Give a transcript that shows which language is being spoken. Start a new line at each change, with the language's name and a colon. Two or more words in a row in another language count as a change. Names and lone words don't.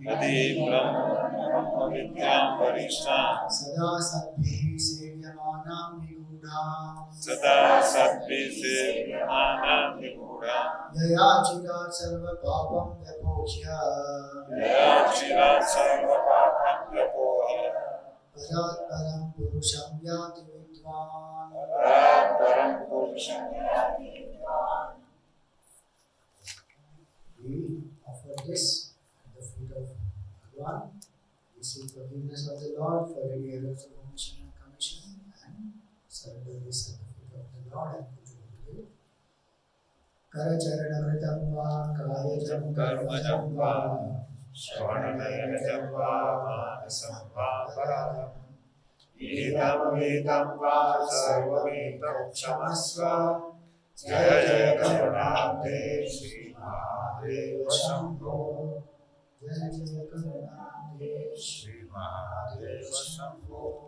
Sanskrit: सदा सत्भि सेव्यमानम् निगुढम् यया चिरात् सर्व पापम् व्यपोक्य परात् परम् पुरुषम् याति विद्वान्.
English: We offer this at the feet of Bhagavan. We seek forgiveness of the Lord for any errors of omission and commission, and surrender this at the feet of the Lord and put it away.
Sanskrit: करचरणामृतम् वा कायजम् कर्मजम् वा श्रवणामृतम् वा मानसम् वा परम् इदम् वेदम् वा सर्वमेतम् क्षमस्व जय जय करुणाब्दे श्री महादेव शम्भो जय जय करुणानिधे श्री महादेव शंभो